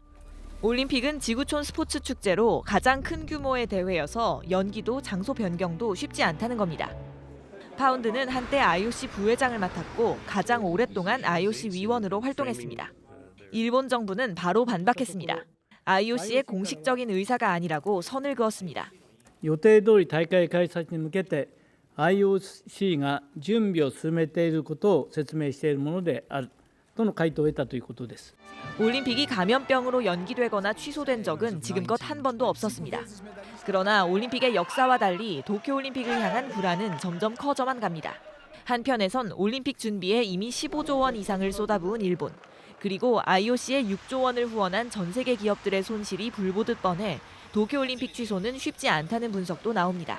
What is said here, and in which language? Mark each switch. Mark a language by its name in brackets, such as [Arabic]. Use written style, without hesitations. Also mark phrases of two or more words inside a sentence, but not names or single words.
[Korean] 올림픽은 지구촌 스포츠 축제로 가장 큰 규모의 대회여서 연기도 장소 변경도 쉽지 않다는 겁니다. 파운드는 한때 IOC 부회장을 맡았고 가장 오랫동안 IOC 위원으로 활동했습니다. 일본 정부는 바로 반박했습니다. IOC의 공식적인 의사가 아니라고 선을 그었습니다. [Japanese] 予定通り大会開催に向けて IOC が準備を進めていることを説明しているものであるとの回答を得たということです。 [Korean] 올림픽이 감염병으로 연기되거나 취소된 적은 지금껏 한 번도 없었습니다. 그러나 올림픽의 역사와 달리 도쿄올림픽을 향한 불안은 점점 커져만 갑니다. 한편에선 올림픽 준비에 이미 15조 원 이상을 쏟아부은 일본, 그리고 IOC에 6조 원을 후원한 전 세계 기업들의 손실이 불보듯 뻔해 도쿄올림픽 취소는 쉽지 않다는 분석도 나옵니다.